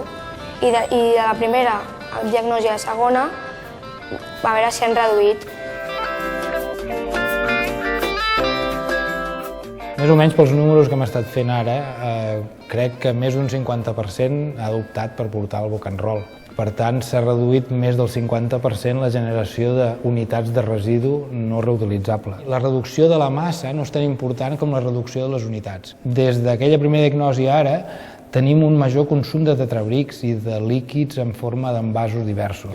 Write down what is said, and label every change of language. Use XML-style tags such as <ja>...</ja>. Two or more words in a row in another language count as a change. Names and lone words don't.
<ca>I de la primera diagnosi a la segona, a veure si han reduït. Més o menys pels números que hem estat fent ara, crec que més d'un 50% ha optat per portar el book and roll. Per tant, s'ha reduït més del 50% la generació d'unitats de residu no reutilitzable. La reducció de la massa no és tan important com la reducció de les unitats. Des d'aquella primera diagnosi ara, tenim un major consum de tetrabrics i de líquids en forma d'envasos diversos.</ca>